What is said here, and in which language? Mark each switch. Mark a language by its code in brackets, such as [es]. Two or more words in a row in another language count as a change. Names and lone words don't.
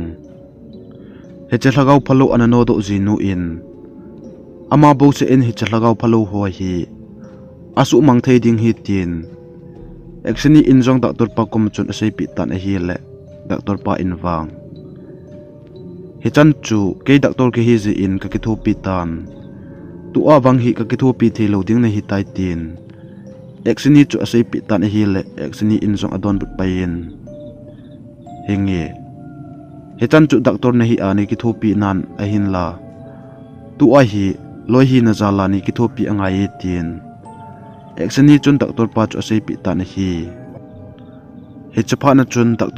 [tcz] Hichalagaw phalo anano do zinu in. Ama bo se in hichalagaw phalo ho hi. Asu mang thei ding hi tin. Eksani injong Dr. Pa ko machun asai pi tan hi le. Dr. Pa inwang. Hichan chu ke doctor ke hi ji in ka ki thu pi tan tu awang hi ka ki thu pi thelo ding na hi tai tin exini chu asai pi tan hi le exini in jong adon but pain hinge hichan chu doctor na hi ani ki thu pi nan a hin la tu a hi loi hi na jala ni ki thu pi angai tin Eksani chun doctor pa chu asei pi ta na hi he chapha na chun doctor